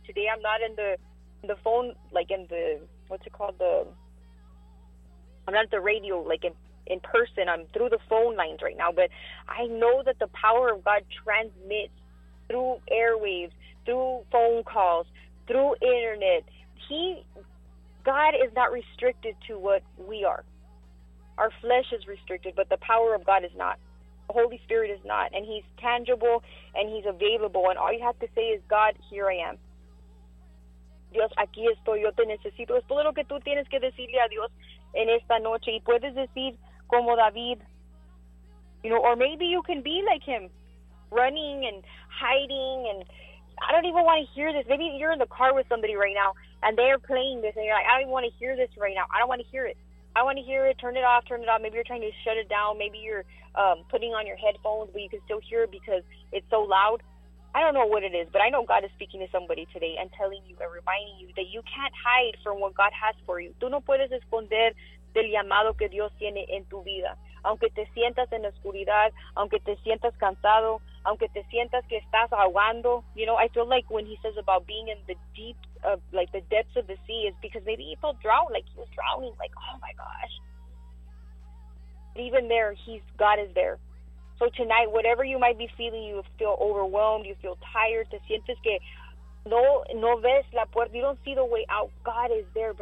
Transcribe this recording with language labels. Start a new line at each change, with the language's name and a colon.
English: Today, I'm not in the phone, like in the, what's it called, the, I'm not at the radio, like in person, I'm through the phone lines right now, but I know that the power of God transmits through airwaves, through phone calls, through internet. God is not restricted to what we are. Our flesh is restricted, but the power of God is not. The Holy Spirit is not. And he's tangible, and he's available. And all you have to say is, God, here I am.
Spanish: Dios, aquí estoy. Yo te necesito. Es todo lo que tú tienes que decirle a Dios en esta noche. Y puedes decir como David.
English: You know, or maybe you can be like him, running and hiding. And I don't even want to hear this. Maybe you're in the car with somebody right now, and they're playing this, and you're like, I don't even want to hear this right now. I don't want to hear it. I want to hear it. Turn it off. Turn it off. Maybe you're trying to shut it down. Maybe you're putting on your headphones, but you can still hear it because it's so loud. I don't know what it is, but I know God is speaking to somebody today and telling you and reminding you that you can't hide from what God has for you.
Spanish: Tú no puedes esconder del llamado que Dios tiene en tu vida. Aunque te sientas en la oscuridad, aunque te sientas cansado, aunque te sientas que estás ahogando.
English: You know, I feel like when he says about being in the deep, like the depths of the sea, is because maybe he felt drowned, like he was drowning, like, oh my gosh. But even there, God is there. So tonight, whatever you might be feeling, you feel overwhelmed, you feel tired,
Spanish: te sientes que no ves la puerta,
English: you don't see the way out, God is there.